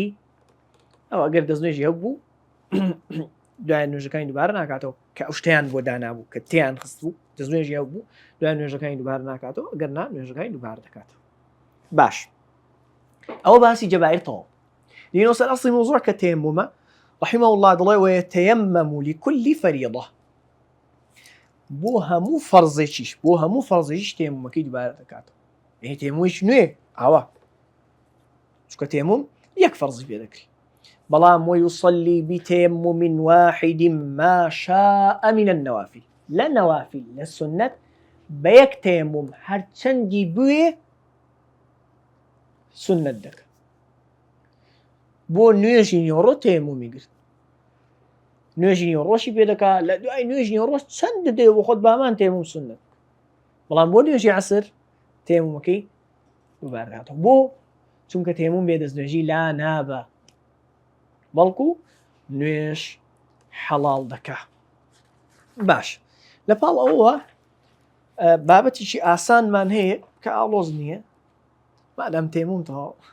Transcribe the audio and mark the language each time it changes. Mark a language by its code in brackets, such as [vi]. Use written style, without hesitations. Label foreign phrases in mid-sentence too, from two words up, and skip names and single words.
[ckb] ئەو ئەگەر دەستنوێژی هەبوو دوای نوێژەکانی دووبارە ناکاتەوە کە ئەو شتیان بۆ دانابوو کە تیان خست بوو دەستنوێژی هەبوو دوای نوێژەکانی دووبارە ناکاتەوە ئەگەر نا نوێژەکانی دووبارە دەکاتەوە باش ئەوە باسی جەبائیر تەواو دینەوە سەر ئەسڵی مۆزوع کە تەیەممومە [ar] رحمه الله [ckb] دڵێ [ar] ويتيمم لكل فريضة [ckb] بۆ هەموو فەرزێکیش بۆ هەموو فەرزێکیش تەیەممومەکەی دووبارە دەکاتەوە تەیەممومیش نوێ ئاوا چونکە تەیەمموم یەک فەرزی پێ دەکری بەڵام [ar] ويصلي بتيمم واحد ما شاء من النوافل [ckb] لە نەوافل لە سنەت بە یەک تەیەمموم هەرچەندی بوێ سنەت دەکات بۆ نوێژی نیوەڕۆ تەیەممومی گرت نوێژی نیوەڕۆشی پێ دەکات لە دوای نوێژی نیوەڕۆ چەند دەدەوێت بۆ خۆت بامان تەیەمموم سنەت بەڵام بۆ نوێژی عەسر تەیەممومەکەی دووبارە دەکاتەوە بۆ چونکە تەیەمموم بێ دەستنوێژی لا نابە بەڵکو نوێژ حەڵاڵ دەکا باش لە پاڵ ئەوە بابەتیشی ئاسانمان هەیە کە ئاڵۆز نییە مادام تەیەمموم تەواو